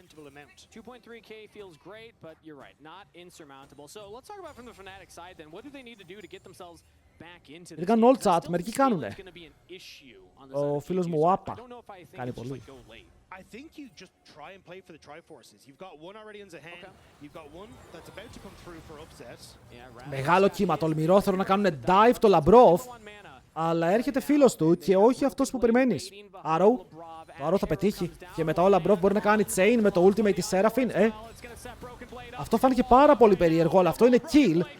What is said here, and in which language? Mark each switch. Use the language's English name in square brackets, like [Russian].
[English] 2.3k feels great, but you're right, not insurmountable. So let's talk about from the Fnatic side then. What do they need to do to get themselves back into this? [Greek] Κάνουν all chat, μερικοί κάνουνε. Ο φίλος μου ο Άπα κάνει πολύ. [English] I think you just try and play for the Triforces. You've got one already in the hand. You've got one that's about to come through for upsets. [Greek] Μεγάλο κύμα, τολμηρό, θέλουν να κάνουν dive το Labrov. Αλλά έρχεται φίλος του και όχι αυτός που περιμένεις. Arrow. Το Arrow θα πετύχει. Και μετά ο Labrov μπορεί να κάνει chain με το ultimate της Seraphine. Αυτό φάνηκε πάρα πολύ περίεργο, αλλά αυτό είναι kill.